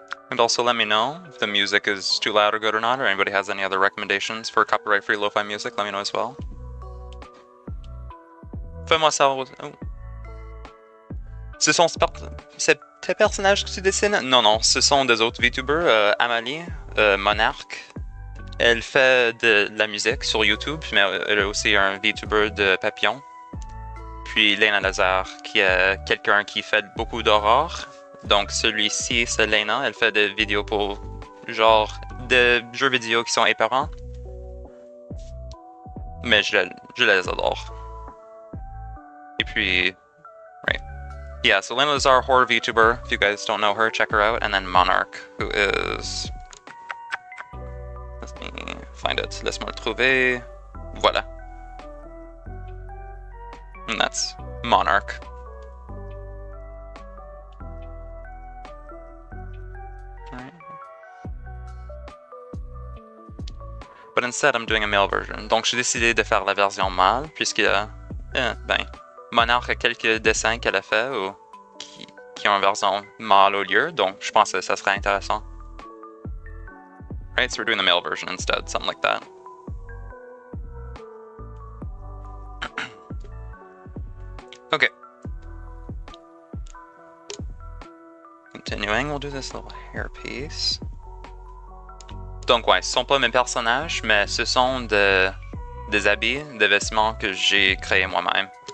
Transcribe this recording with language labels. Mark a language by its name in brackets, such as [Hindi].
[English] And also let me know if the music is too loud or good or not, or anybody has any other recommendations for copyright-free lo-fi music, let me know as well. [French] Fais-moi savoir... Oh. Ce sont tes personnages que tu dessines? Non, non, ce sont des autres VTubers. Amalie, Monarch, elle fait de la musique sur YouTube, mais elle a aussi un VTuber de papillon. Puis Lena Lazare, qui est quelqu'un qui fait beaucoup d'horreur. Donc celui-ci, c'est Lena, elle fait des vidéos pour genre des jeux vidéo qui sont épeurants. Mais je les adore. Et puis, right. [English] Yeah, so Lena Lazare, horror VTuber. If you guys don't know her, check her out. And then Monarch, who is... Let me find it. [French] Laisse-moi le trouver. Voilà. [English] And that's Monarch. But instead, I'm doing a male version. [French] Donc, j'ai décidé de faire la version mâle, puisqu'il y a, Monarch a quelques dessins qu'elle a fait ou qui ont une version mâle au lieu. Donc, je pense que ça serait intéressant. [English] Right, so we're doing the male version instead, something like that. Okay. Continuing, we'll do this little hair piece. [French] Donc ouais, ce sont pas mes personnages, mais ce sont des habits, des vêtements que j'ai créés moi-même.